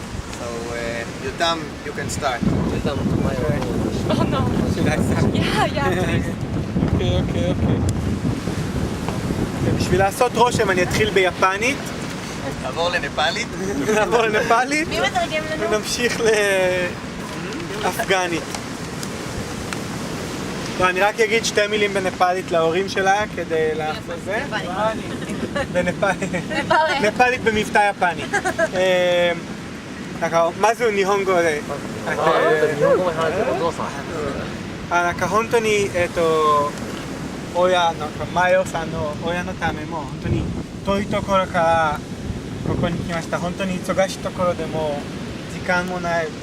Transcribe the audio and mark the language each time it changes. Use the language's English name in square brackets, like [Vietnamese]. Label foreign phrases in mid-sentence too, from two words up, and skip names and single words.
[English] So, Yotam, you can start. Oh no. Yeah, please. [Hebrew] אוקיי. בשביל לעשות רושם אני אתחיל ביפנית. נעבור לנפאלית. נעבור לנפאלית. מי מתרגם לנו? ונמשיך לאפגנית. לא, אני רק אגיד שתי מילים בנפאלית להורים שלה כדי לעשות זה. נפאלית במבטא יפני. [Japanese] なんかまず日本語で。なんか本当に親のマヨさんの親のためも本当に遠いところからここに来ました。本当に忙しいところでも時間もない。